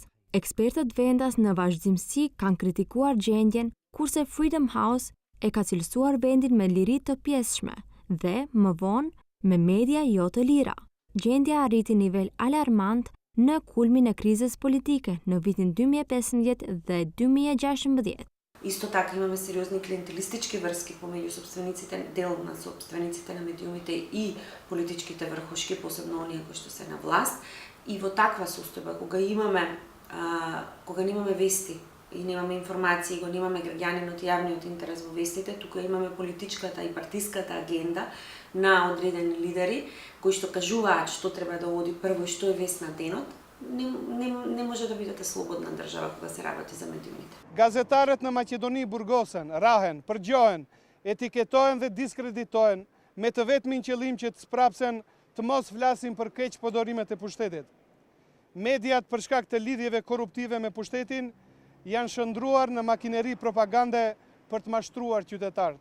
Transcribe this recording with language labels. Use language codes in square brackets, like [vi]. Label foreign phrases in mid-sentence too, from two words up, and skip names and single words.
[sq] Ekspertët vendas në vazhdimsi kanë kritikuar gjendjen, kurse Freedom House e ka cilësuar vendin me liri të pjesshme dhe, më vonë, me media jo të lira. Gjendja arriti nivel alarmant në kulmin e krizës politike në vitin 2015 dhe 2016. [mk] Isto така имаме сериозни клиентелистички връзки помеѓу собствениците, дел на собствениците на медиумите и политичките врхушки, посебно оние кои што се на власт. И во таква состојба, кога немаме вести и немаме информации, го немаме граѓанинот и јавниот интерес во вестите, тука имаме политичката и партиската агенда на одредени лидери кои што кажуваат што треба да оди прво и што е вест на денот. Не може да бидете слободна држава кога се работи за медиумите. [sq] Gazetarët në Maqedoni burgosen, rahen, përgjohen, etiketohen dhe diskreditohen me të vetmin qëllim që të sprapsen të mos flasin për keq përdorimet e pushtetit. Mediat për shkak të lidhjeve korruptive me pushtetin janë shndruar në makineri propagande për të mashtruar qytetarët.